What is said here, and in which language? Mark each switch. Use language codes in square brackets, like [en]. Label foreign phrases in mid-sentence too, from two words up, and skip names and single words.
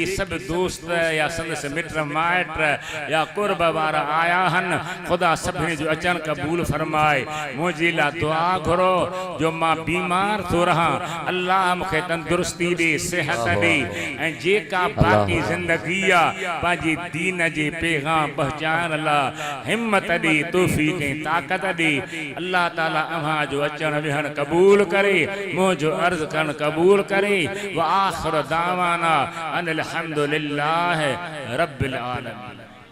[sd] सब दोस्त या संदसि मिट माइट या कुर्ब वारा आया हन खुदा सभिनी जो अचण क़बूल फरमाए मुंहिंजे लाइ दुआ घुरो जो मां बीमार थो रहां अल्लाह मूंखे तंदुरुस्ती ॾे सिहत ॾे ऐं जेका बाक़ी ज़िंदगी आहे पंहिंजे दीन जे पैगाम पहुचाइण लाइ हिम्मत दी तौफीक ताकत दी अल्लाह ताला अव्हां जो अचण वेहण कबूल करे मुझो अर्ज करण कबूल करे [ar] وآخر دعوانا أن الحمد لله رب العالمين.